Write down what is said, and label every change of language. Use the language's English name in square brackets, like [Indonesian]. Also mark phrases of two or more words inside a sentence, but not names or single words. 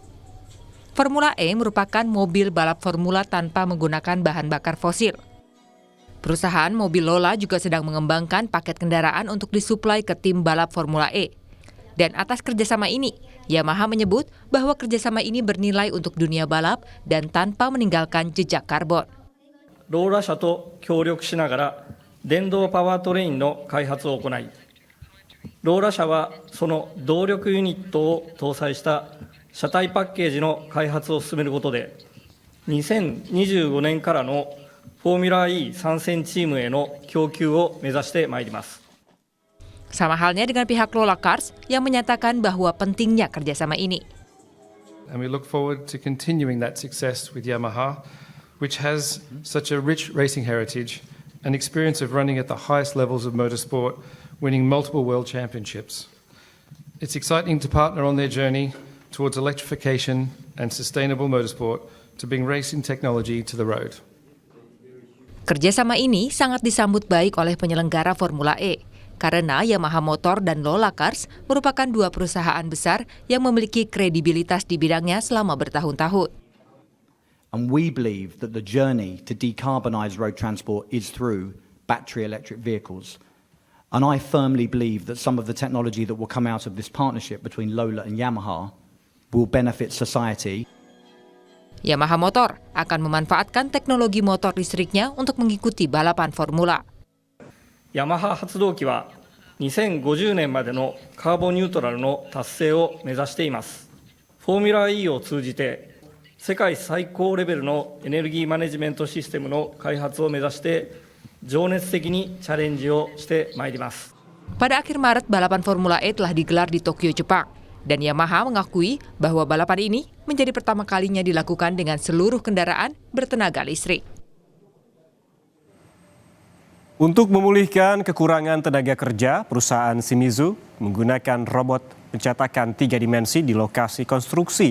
[Indonesian] Formula E merupakan mobil balap formula tanpa menggunakan bahan bakar fosil. Perusahaan mobil Lola juga sedang mengembangkan paket kendaraan untuk disuplai ke tim balap Formula E. Dan atas kerjasama ini, Yamaha menyebut bahwa kerjasama ini bernilai untuk dunia balap dan tanpa meninggalkan jejak karbon. [Japanese] ローラ社と協力しながら電動パワートレインの開発を行い、ローラ社はその動力ユニットを搭載した車体パッケージの開発を進めることで、2025年からのフォーミュラ E 参戦チームへの供給を目指してまいります。 [Indonesian] Sama halnya dengan pihak Lola Cars yang menyatakan bahwa pentingnya kerjasama ini. [English] And we look forward to continuing that success with Yamaha, which has such a rich racing heritage and experience of running at the highest levels of motorsport, winning multiple world championships. It's exciting to partner on their journey towards electrification and sustainable motorsport to bring racing technology to the road. [Indonesian] Kerjasama ini sangat disambut baik oleh penyelenggara Formula E, karena Yamaha Motor dan Lola Cars merupakan dua perusahaan besar yang memiliki kredibilitas di bidangnya selama bertahun-tahun. [English] And we believe that the journey to decarbonize road transport is through battery electric vehicles. And I firmly believe that some of the technology that will come out of this partnership between Lola and Yamaha will benefit society. [Indonesian] Yamaha Motor akan memanfaatkan teknologi motor listriknya untuk mengikuti balapan formula. [Japanese] ヤマハ発動機は2050年までのカーボンニュートラルの達成を目指しています。フォーミュラ E を通じて世界最高レベルのエネルギーマネジメントシステムの開発を目指して情熱的にチャレンジをしてまいります。 [Indonesian] Pada akhir Maret, balapan Formula E telah digelar di Tokyo, Jepang. Dan Yamaha mengakui bahwa balapan ini menjadi pertama kalinya dilakukan dengan seluruh kendaraan bertenaga listrik. Untuk memulihkan kekurangan tenaga kerja, perusahaan Shimizu menggunakan robot pencetakan 3 dimensi di lokasi konstruksi.